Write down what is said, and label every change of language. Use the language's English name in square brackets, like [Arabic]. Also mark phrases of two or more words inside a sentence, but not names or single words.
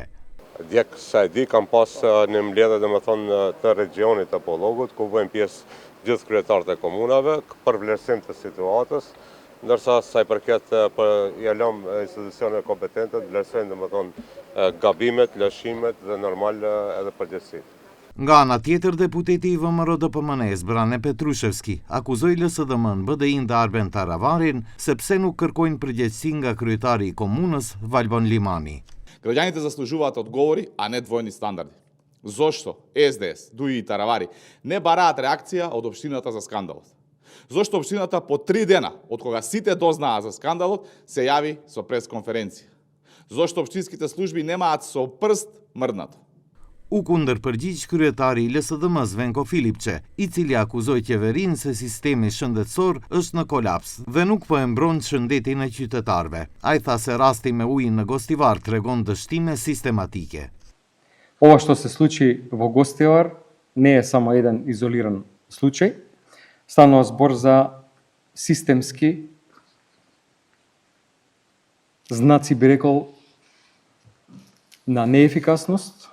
[Albanian] Djek sa e di kam pas një mbledhje të regionit të Apollogut, ku vëjnë pjesë gjithë kryetarët e komunave për vlerësim të situatës, ndërsa sa i përket ja lëm institucioneve kompetente të vlerësojnë gabimet, lëshimet dhe normal edhe përgjegjësitë. Nga ana tjetër, deputeti i VMRO-DPMN-s Brane Petrushevski akuzoi LSDM-n, BDI-n dhe Arben Taravarin sepse nuk kërkojnë përgjegjësi nga kryetari i komunës Valbon Limani. [Macedonian] Građaните заслужуваат одговори, а не двојни стандарди. Зошто СДС, ДУИ и Таравари не бараат реакција од општината за скандалот? Зошто општината по 3 дена, од кога сите дознаа за скандалот, се јави со пресконференција? Зошто општинските служби немаат со прст мрднато? [Albanian] U kundërpërgjigj kryetari i LSDM-s Venko Filipçe, i cili akuzoi qeverinë se sistemi shëndetësor është në kolaps dhe nuk po e mbron shëndetin e qytetarëve. Ai tha se rasti me ujin në Gostivar tregon dështime sistematike. [Macedonian] Ова што се случи во Гостивар не е само еден изолиран случај. Станува збор за системски знаци, би рекол, на неефикасност.